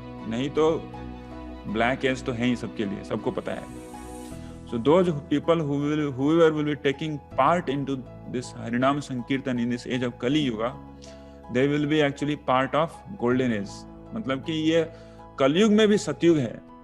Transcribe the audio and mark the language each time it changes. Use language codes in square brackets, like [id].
[hi] नहीं तो black as तो है ही सबके लिए, सबको पता है। [en] So those people whoever will be taking part into this Harinam Sankirtan in this age of Kali Yuga, they will be actually part of golden age. [hi] मतलब कि ये कलयुग में भी सतयुग है।